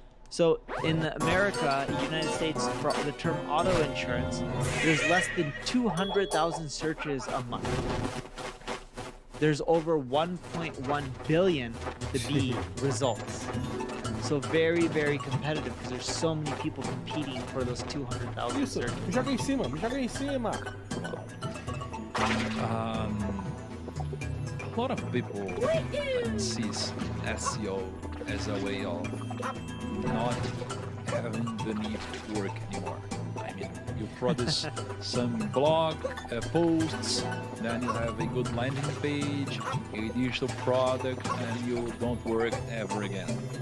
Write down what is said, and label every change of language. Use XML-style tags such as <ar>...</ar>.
<en>So in America, United States, for the term auto insurance, there's less than 200,000 searches a month. There's over 1.1 billion to be results. So very, very competitive because there's so many people competing for those 200,000</en> <pt>Isso,</pt> <en>searches.</en> <pt>me joga em cima, me joga em cima.</pt> <en>A lot of people sees SEO as a way of not having the need to work anymore. I mean, you produce some blog posts, then you have a good landing page, a digital product, and you don't work ever again.</en>